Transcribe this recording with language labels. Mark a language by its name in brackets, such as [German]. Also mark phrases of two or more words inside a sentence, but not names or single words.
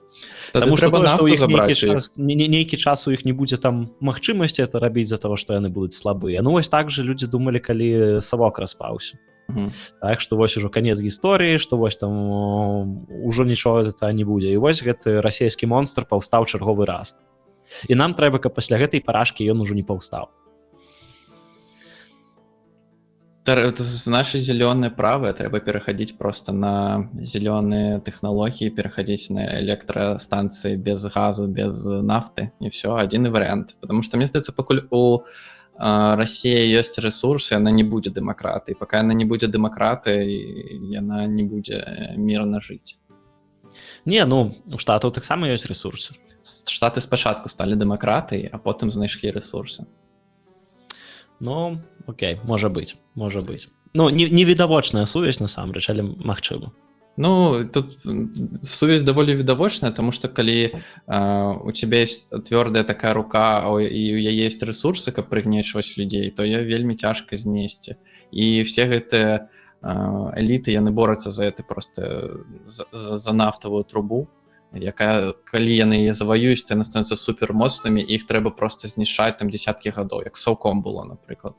[Belarusian] Таму што тое, што ў іх нейкі час у іх не будзе там магчымасці это рабіць з-за таго, што яны будуць слабыя. Ну вось так жа людзі думалі, калі Савок распаўся. Так што вось ужо канец гісторыі, што вось там ужо нічога з этого не будзе. І вось гэты расійскі монстр паўстаў чарговы раз. І нам трэба, каб пасля гэтай парашкі ён ужо не паўстаў. [Russian] Наши зеленые правые трэба пераходить просто на зеленые технологии, переходить на электростанции без газу, без нафты, и все, один вариант. Потому что, мне кажется, покуль у России есть ресурсы, она не будет демократой. Пока она не будет демократой, она не будет мирно жить. [Belarusian] Не, ну, у Штатаў таксама ёсць ресурсы. Штаты спачатку стали демократай, а потым знайшлі ресурсы. Ну, окей, можа быць. Ну, невідавочная сувязь, насамрэч, але магчыма. Ну, тут сувязь даволі відавочная, тому што калі [Russian] у тебя есть твёрдая такая рука, [Belarusian] і у яе есть ресурсы, каб прыгнечваць людзей, то ее вельмі цяжка знесці. І все гэтыя эліты, яны борюцца за это просто за нафтавую трубу, якая, калі яны яе заваююць, то яны становяцца супермоцнымі, і іх трэба просто знішчаць там дзесяткі гадоў, як Саўком было, напрыклад.